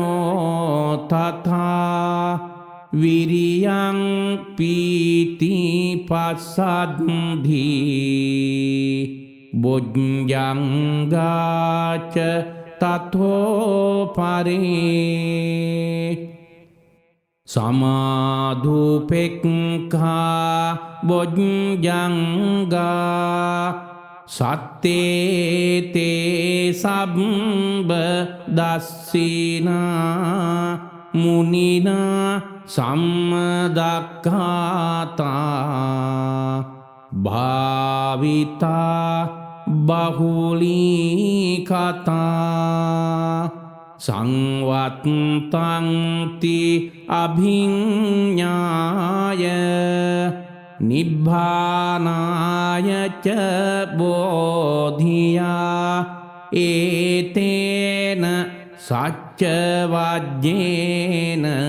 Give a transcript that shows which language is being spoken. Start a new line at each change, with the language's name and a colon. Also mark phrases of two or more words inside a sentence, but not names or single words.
Pali: විචයෝ තථා විරියං පීති පස්සද්ධි බොජ්ජංගාච තතෝ පරේ සමාධුපෙක්ඛා බොජ්ජංගා සත්තේතේ සබ්බ දස්සිනා මුනිනා සම්මදක්ඛාතා භාවිතා බහුලී කතා සංවත්තන්ති අභිඤ්ඤාය නිබ්බානාය ච බෝධියා ඒතේන සච්ච වජ්ජේන